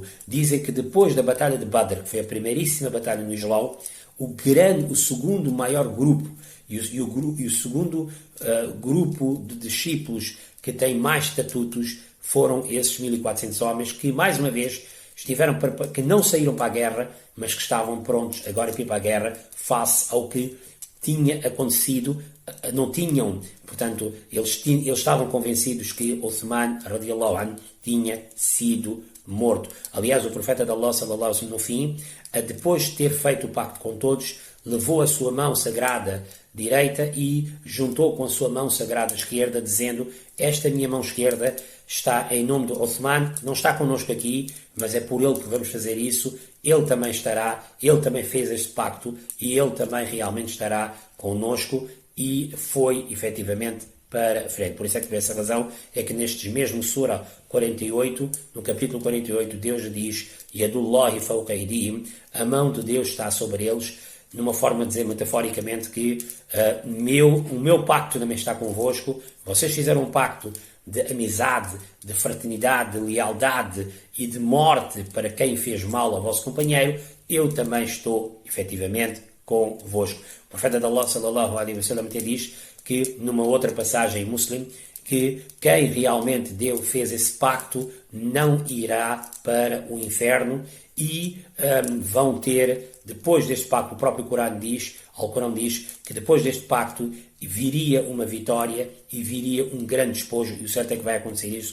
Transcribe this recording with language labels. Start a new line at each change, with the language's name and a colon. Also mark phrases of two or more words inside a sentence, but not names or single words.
Portuguese: Dizem que depois da Batalha de Badr, que foi a primeiríssima batalha no Islão, o segundo maior grupo e o segundo grupo de discípulos que tem mais estatutos foram esses 1400 homens que, mais uma vez, que não saíram para a guerra, mas que estavam prontos agora para ir para a guerra face ao que tinha acontecido. Não tinham, portanto, eles estavam convencidos que Uthman,
Arabic: رضي الله عنه,
Portuguese: tinha sido morto. Aliás, o profeta de Allah,
Arabic: صلى الله عليه وسلم,
Portuguese: no fim, depois de ter feito o pacto com todos, levou a sua mão sagrada direita e juntou com a sua mão sagrada esquerda, dizendo: esta minha mão esquerda está em nome de Uthman, não está connosco aqui, mas é por ele que vamos fazer isso, ele também estará, ele também fez este pacto e ele também realmente estará connosco, e foi efetivamente para a frente. Por isso é que, por essa razão, é que nestes mesmo Sura 48, no capítulo 48, Deus diz:
Arabic: يد الله فوق أيديهم,
Portuguese: a mão de Deus está sobre eles, numa forma de dizer metaforicamente que o meu pacto também está convosco. Vocês fizeram um pacto de amizade, de fraternidade, de lealdade e de morte para quem fez mal ao vosso companheiro, eu também estou efetivamente convosco. O profeta de Allah,
Arabic: صلى الله عليه وسلم,
Portuguese: até diz que, numa outra passagem muslim, que quem realmente fez esse pacto não irá para o inferno e vão ter, depois deste pacto, o próprio Corão diz que depois deste pacto viria uma vitória e viria um grande despojo, e o certo é que vai acontecer isso.